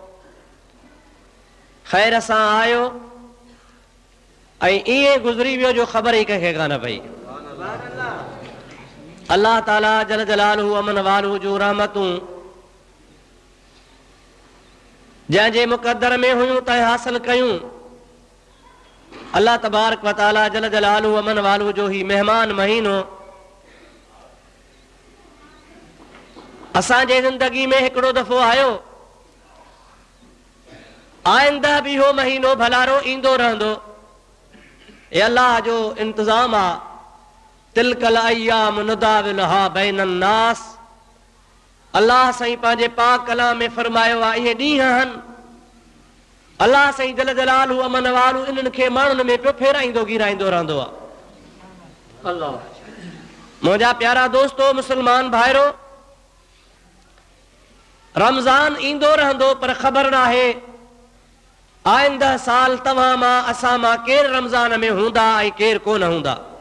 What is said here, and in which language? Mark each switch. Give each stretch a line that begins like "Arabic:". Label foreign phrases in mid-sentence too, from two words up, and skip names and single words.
Sindhi: ख़ैर सां आयो ऐं ईअं गुज़री वियो जो ख़बर ई कंहिंखे कान पई। अल्लाह ताला
Arabic: جل جلاله عم نواله
Sindhi: जूं रहमतूं जंहिंजे मुक़द्दर में हुयूं तंहिं हासिल कयूं।
Arabic: الله تبارك و تعالى جل جلاله عم نواله
Sindhi: जो ही मेहमान महीनो असांजे ज़िंदगी में हिकिड़ो दफ़ो आयो। आइंदा भी हो महीनो भलारो ईंदो रहंदो। ए अल्लाह जो इंतज़ाम आहे।
Arabic: تلك الأيام نداولها بين الناس.
Sindhi: अल्लाह साईं पंहिंजे पाक कलाम में फरमायो आहे, इहे ॾींहं आहिनि। अल्लाह साईं
Arabic: جل جلاله عم نواله
Sindhi: इन्हनि खे माण्हुनि में पियो फेराईंदो गिराईंदो रहंदो आहे। अल्लाह मुंहिंजा प्यारा दोस्तो मुसलमान भाइरो, रमज़ान ईंदो रहंदो पर ख़बर न आहे आइंदा साल तव्हां मां असां मां केरु रमज़ान में हूंदा ऐं केरु कोन हूंदा।